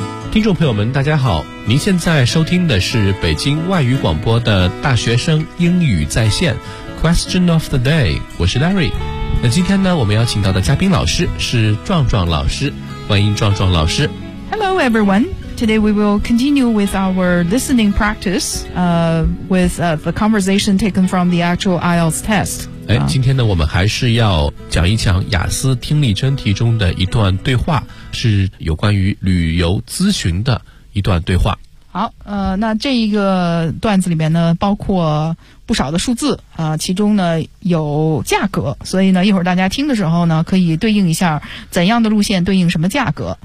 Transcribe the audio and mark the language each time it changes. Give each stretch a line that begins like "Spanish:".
Chinese: 听众朋友们大家好，您现在收听的是北京外语广播的大学生英语在线 Question of the day， 我是 Larry。那今天呢，我们要请到的嘉宾老师是壮壮老师，欢迎壮壮老师。
English: Hello everyone, today we will continue with our listening practice with the conversation taken from the actual IELTS test。
Chinese: 今天呢，我们还是要讲一讲雅思听力真题中的一段对话，是有关于旅游咨询的一段对话。好，那这一个段子里面呢，包括不少的数字啊，其中呢有价格，所以呢一会儿大家听的时候呢，可以对应一下怎样的路线对应什么价格。